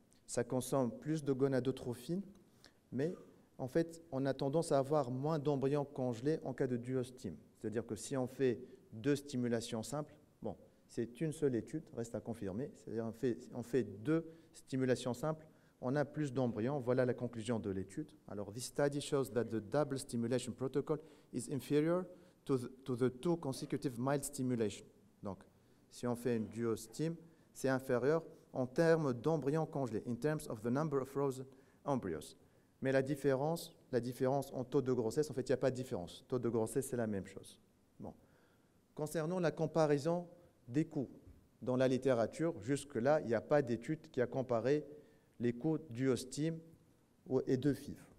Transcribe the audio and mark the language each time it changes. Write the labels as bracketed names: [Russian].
[French] Ça consomme plus de gonadotrophine, mais en fait, on a tendance à avoir moins d'embryons congelés en cas de duostime. C'est-à-dire que si on fait 2 stimulations simples, bon, c'est une seule étude, reste à confirmer. C'est-à-dire on fait 2 stimulations simples, on a plus d'embryons. Voilà la conclusion de l'étude. [English] Alors, this study shows that the double stimulation protocol is inferior to the 2 consecutive mild stimulation. [French] Donc, si on fait une duostime, c'est inférieur en termes d'embryons congelés, [English] in terms of the number of frozen embryos. [French] Mais la différence en taux de grossesse, en fait, il n'y a pas de différence. Taux de grossesse, c'est la même chose. Bon. Concernant la comparaison des coûts, dans la littérature, jusque-là, il n'y a pas d'étude qui a comparé les coûts duostime et de FIV.